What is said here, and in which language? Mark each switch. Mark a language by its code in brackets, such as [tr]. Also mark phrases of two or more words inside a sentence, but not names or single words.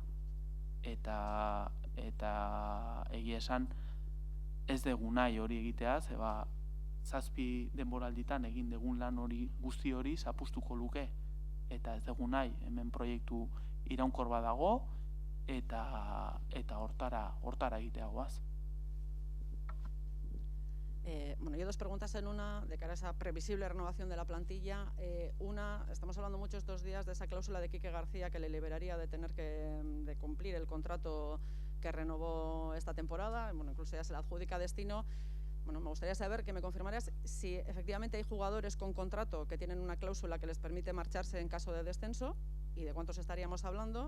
[eu] Eta egia esan ez dugu nahi hori egitea, 7 denboralditan egin dugun lan hori guzti hori zapustuko luke, eta ez dugu nahi hemen proiektu iraunkor badago, eta hortara egitea goaz. [es] Bueno, yo 2 preguntas en una, de cara a esa previsible renovación de la plantilla. Una, estamos hablando mucho estos días de esa cláusula de Quique García que le liberaría de tener de cumplir el contrato que renovó esta temporada, bueno, incluso ya se la adjudica a Destino. Bueno, me gustaría saber que me confirmarías si efectivamente hay jugadores con contrato que tienen una cláusula que les permite marcharse en caso de descenso y de cuántos estaríamos hablando.